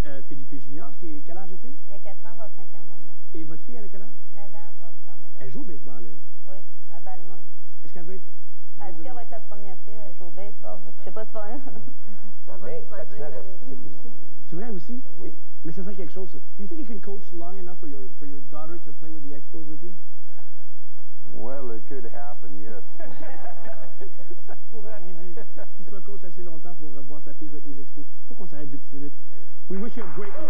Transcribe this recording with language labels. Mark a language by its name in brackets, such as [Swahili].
[French] Philippe Junior, quel âge a-t-il? Il y a 4 ans, va 5 ans, moi, de mars. Et votre fille, elle a quel âge? 9 ans, va 8 ans, moi. Elle joue au baseball, elle? Oui, à Balmol. Est-ce qu'elle veut être... Elle dit qu'elle va être la première fille, elle joue au baseball. Je sais pas si ça va se produire, Valérie. C'est vrai aussi? Oui. Mais ça serait quelque chose, ça. [English] Do you think you can coach long enough for your daughter to play with the Expos with you? Well, it could happen, yes. [French] Ça pourrait arriver qu'il soit coach assez longtemps pour voir sa fille jouer avec les Expos. Il faut qu'on s'arrête 2 petites minutes. [English] We wish you a great